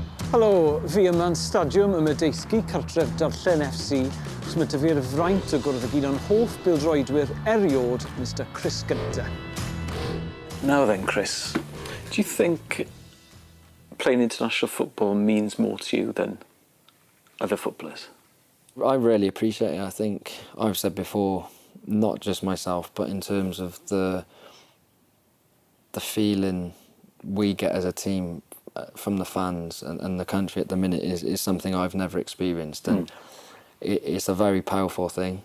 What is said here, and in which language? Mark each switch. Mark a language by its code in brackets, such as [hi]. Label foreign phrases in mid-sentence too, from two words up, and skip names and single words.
[cy] Helo, fi yma'n stadiwm y Medeisgu cartref Darllen FC, os mae dyfu'r fraint o gwrdd ag un o'n hoff bêl-droedwyr eriod, Mr Chris Gunter. [en] Now then, Chris, do you think playing international football means more to you than other footballers? I really appreciate it. I think I've said before, not just myself, but in terms of the feeling we get as a team from the fans and the country at the minute is something I've never experienced, and it's a very powerful thing.